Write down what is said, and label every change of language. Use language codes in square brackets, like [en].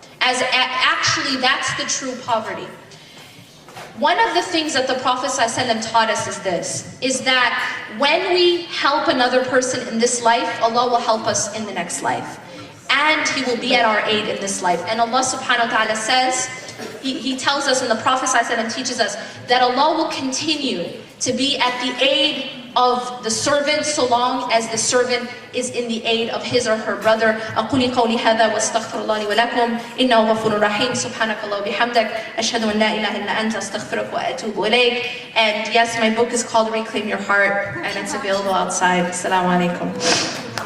[en] Actually, that's the true poverty. One of the things that the Prophet ﷺ taught us is that when we help another person in this life, Allah will help us in the next life. And He will be at our aid in this life. And Allah subhanahu wa ta'ala says, He tells us, and the Prophet ﷺ teaches us, that Allah will continue to be at the aid of the servant so long as the servant is in the aid of his or her brother. [ar] أقول قولي هذا واستغفر الله لي ولكم إنه غفور رحيم سبحانك الله وبحمدك أشهد أن لا إله إلا أنت أستغفرك وأتوب إليك. [en] And yes, my book is called Reclaim Your Heart, and it's available outside. Assalamu alaikum.